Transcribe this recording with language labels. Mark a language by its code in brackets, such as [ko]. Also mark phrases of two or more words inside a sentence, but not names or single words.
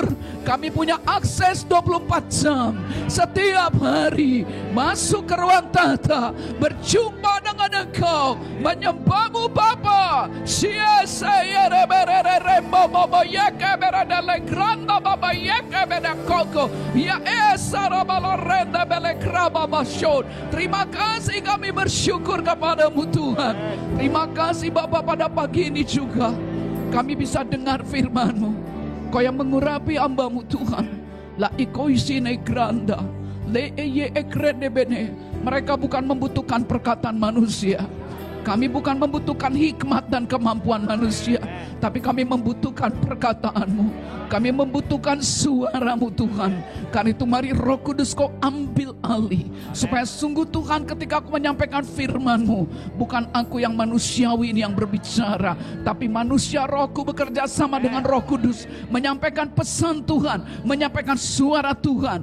[id] Kami punya akses 24 jam setiap hari masuk ke ruang tata, berjumpa dengan Engkau, menyembah-Mu Bapa. Sia-sia rembo baba yeke berada legranda baba yeke beda koko ya esa rabala renda bele kraba bashon. Terima kasih, kami bersyukur kepada-Mu Tuhan. Terima kasih Bapa, pada pagi ini juga kami bisa dengar firman-Mu. Kau yang mengurapi hamba-Mu Tuhan. La ikoisine granda le eye ekrede bene. Mereka bukan membutuhkan perkataan manusia. Kami bukan membutuhkan hikmat dan kemampuan manusia, tapi kami membutuhkan perkataan-Mu. Kami membutuhkan suara-Mu Tuhan. Karena itu mari Roh Kudus Kau ambil alih, supaya sungguh Tuhan ketika aku menyampaikan firman-Mu, bukan aku yang manusiawi ini yang berbicara, tapi manusia rohku bekerja sama dengan Roh Kudus, menyampaikan pesan Tuhan, menyampaikan suara Tuhan.